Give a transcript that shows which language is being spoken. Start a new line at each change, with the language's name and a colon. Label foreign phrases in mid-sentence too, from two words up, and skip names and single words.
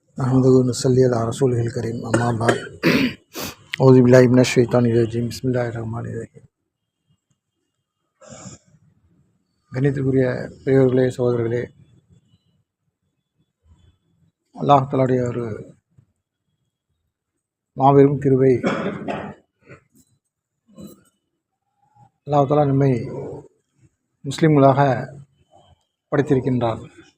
Arabic: نحمده ونصلي على رسوله الكريم أما بعد أعوذ بالله من الشيطان الرجيم بسم الله الرحمن الرحيم.
Tamil: கணிதத்துக்குரிய பெரியவர்களே, சகோதரர்களே, அல்லாஹ் தஆலாவுடைய ஒரு மாபெரும் கிருபை. அல்லாஹ் தஆலா நம்மை முஸ்லிம்களாக படைத்திருக்கின்றார்.